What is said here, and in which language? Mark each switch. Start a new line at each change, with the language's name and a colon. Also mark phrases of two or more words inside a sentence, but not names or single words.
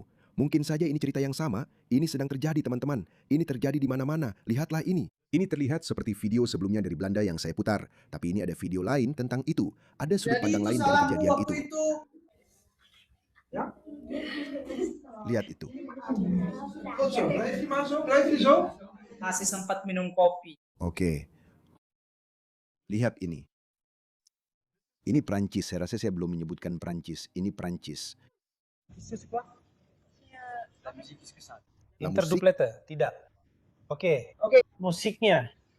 Indonesian: Mungkin saja ini cerita yang sama. Ini sedang terjadi teman-teman. Ini terjadi di mana-mana. Lihatlah ini. Ini terlihat seperti video sebelumnya dari Belanda yang saya putar. Tapi ini ada video lain tentang itu. Ada sudut pandang lain dari kejadian itu. Ja? Lihat itu.
Dutch: Goed zo, blijf je maar zo, blijf je zo.
Indonesian: Masih sempat minum kopi. Oke. Lihat ini. Ini Prancis. Saya rasa saya belum menyebutkan Prancis. Ini Prancis.
French: La musique.
Indonesian: Interduplete, tidak. Oke. Musiknya.